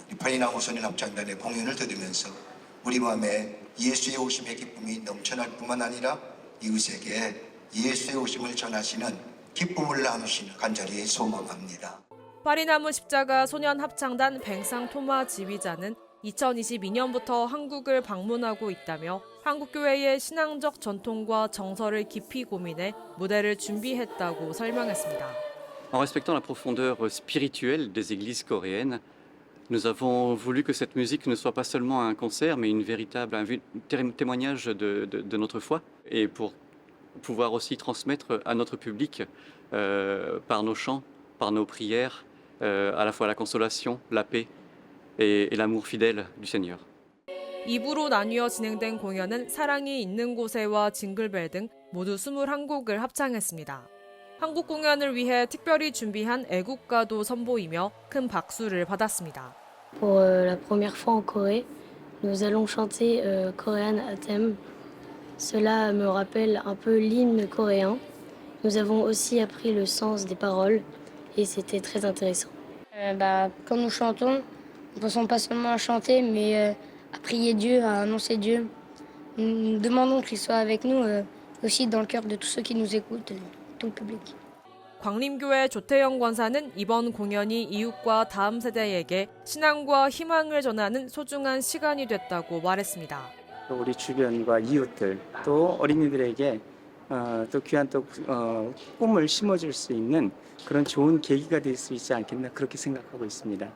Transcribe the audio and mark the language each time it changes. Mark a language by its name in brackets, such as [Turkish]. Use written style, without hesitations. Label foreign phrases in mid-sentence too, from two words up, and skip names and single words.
[Korean] 파리나무 소년 합창단의 공연을 들으면서 우리 마음에 예수의 오심의 기쁨이 넘쳐날 뿐만 아니라 이웃에게 예수의 오심을 전하시는 기쁨을 나누시는 간절히 소망합니다. 파리나무 십자가 소년 합창단 뱅상 토마 지휘자는 2022년부터 한국을 방문하고 있다며 한국교회의 신앙적 전통과 정서를 깊이 고민해 무대를 준비했다고 설명했습니다. [French] En respectant la profondeur spirituelle des églises coréennes, nous avons voulu que cette musique ne soit pas seulement un concert, mais un témoignage de notre foi, et pour pouvoir aussi transmettre à notre public, par nos chants, par nos prières, à la fois la consolation, la paix et l'amour fidèle du Seigneur. [Korean] 2부로 나뉘어 진행된 공연은 사랑이 있는 곳에와 징글벨 등 모두 21곡을 합창했습니다. 한국 공연을 위해 특별히 준비한 애국가도 선보이며 큰 박수를 받았습니다. [French] Pour la première fois en Corée, nous allons chanter Korean à thème. Cela me rappelle un peu l'hymne coréen. Nous avons aussi appris le sens des paroles et c'était très intéressant. Quand nous chantons, nous ne pensons pas seulement à chanter, mais à prier Dieu, à annoncer Dieu. Nous demandons qu'il soit avec nous aussi dans le cœur de tous ceux qui nous écoutent. tout le public. [Korean] 광림교회 조태영 권사는 이번 공연이 이웃과 다음 세대에게 신앙과 희망을 전하는 소중한 시간이 됐다고 말했습니다. 또 우리 주변과 이웃들 또 어린이들에게 또 귀한 꿈을 심어줄 수 있는 그런 좋은 계기가 될 수 있지 않겠나 그렇게 생각하고 있습니다.